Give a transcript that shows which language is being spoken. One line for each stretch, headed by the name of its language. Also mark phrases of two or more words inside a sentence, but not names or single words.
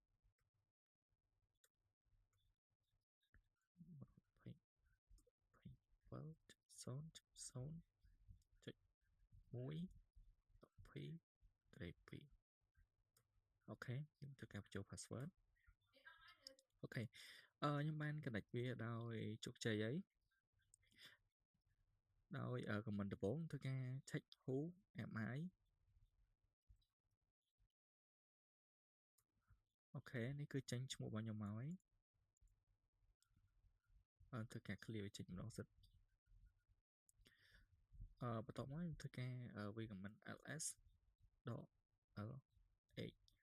Khmer: អូខេខ្ញុំធ្វើការបញ្ចូល password អូខេខ្ញុំបាន connect វាដោយជោគជ័យហើយដោយ comment ដំបូងធ្វើការ
English: check who am I
Khmer: អូខេនេះគឺចេញឈ្មោះរបស់ខ្ញុំមកហើយធ្វើការ clear ចេញម្ដងសិនបន្ទាប់មកខ្ញុំធ្វើការ វា comment ls ដក l h